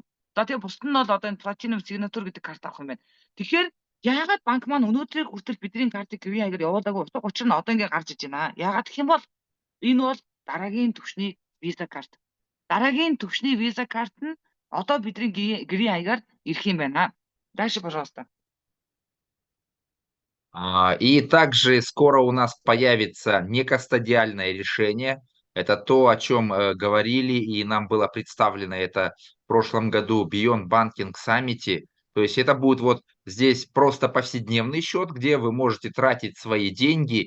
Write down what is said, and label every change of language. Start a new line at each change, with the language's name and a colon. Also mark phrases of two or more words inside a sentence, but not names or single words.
Mongolian: За тэгээ бусд нь бол одоо энэ Platinum, Signature гэдэг карт авах юм байна. Тэгэхээр яагаад банк маань өнөөдрийг хүртэл бидний картыг гэрийн хаягаар явуулаагүй утга учир нь одоо ингээд гарч иж байна. Яагаад гэх юм бол энэ бол дараагийн түвшний виза карт. Дараагийн түвшний виза карт нь одоо бидний гэрийн хаягаар ирэх юм байна. Дальше, пожалуйста.
Russian: И также скоро у нас появится некастодиальное решение. Это то, о чем говорили, и нам было представлено это в прошлом году Beyond Banking Summit. То есть это будет вот здесь просто повседневный счет, где вы можете тратить свои деньги.